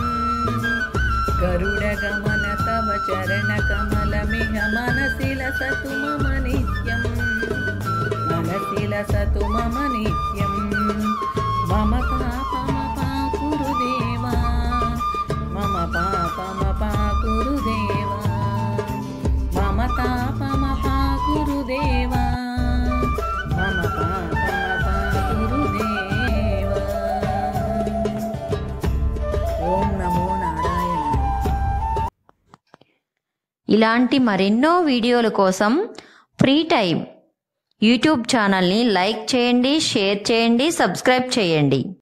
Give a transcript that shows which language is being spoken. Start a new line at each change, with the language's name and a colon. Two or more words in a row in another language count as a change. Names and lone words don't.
Sanskrit: ಗರುಡ ಗಮನ ತವ ಚರಣ ಕಮಲಮಿಹ ಮನಸಿ ಲಸತು ಮಮ ನಿತ್ಯಂ ಮನಸಿ ಲಸತು ಮಮ ನಿತ್ಯಂ ಮಮ ಪಾಪಮ ಪಾ ಗುರುದೇವ ಮಮ ಪಾಪಮ ಪಾ ಗುರುದೇವ ಮಮ ತಾಪಮ ಪಾ ಗುರುದೇವ ಮಮ ಪಾಪಮ ಪಾ ಗುರುದೇವ. ఓం నమో నారాయణ.
Telugu: ఇలాంటి మరెన్నో వీడియోల కోసం ఫ్రీ టైం యూట్యూబ్ ఛానల్ని లైక్ చేయండి, షేర్ చేయండి, సబ్స్క్రైబ్ చేయండి.